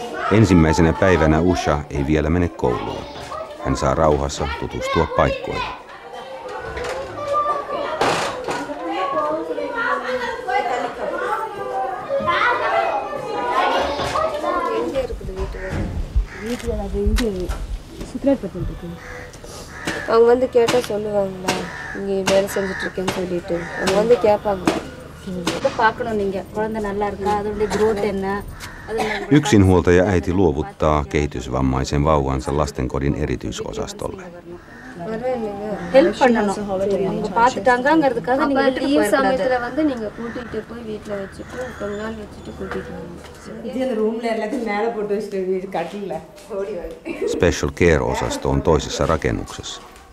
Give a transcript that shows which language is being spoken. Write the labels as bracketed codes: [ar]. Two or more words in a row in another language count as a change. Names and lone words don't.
[fi] Ensimmäisenä päivänä Usha ei vielä mene kouluun. Hän saa rauhassa tutustua paikkoihin. [ta] அவங்க வந்து கேட்டால் சொல்லுவாங்களா இங்கே வேலை செஞ்சுட்ருக்கேன்னு சொல்லிட்டு அவங்க வந்து கேட்பாங்க. இதை பார்க்கணும் நீங்கள் குழந்தை நல்லா இருக்கா அதோடைய growth என்ன. [fi] Yksinhuoltaja äiti luovuttaa kehitysvammaisen vauvansa lastenkodin erityisosastolle. [ta] ஹெல்ப் பண்ணணும் அவங்க பார்த்துட்டாங்கங்கிறதுக்காக நீங்கள் வீட்டுக்கு போய் சமயத்துல வந்து நீங்க கூட்டிட்டு போய் வீட்டுல வச்சுட்டு கொஞ்ச நாள் வச்சுட்டு கூட்டிட்டு வாங்க. ரூம்ல எல்லாத்தையும் மேலே போட்டு வச்சுட்டு வீடு கட்டில ஓடி வாங்க. [en] Special Care- [fi] osasto on toisessa rakennuksessa.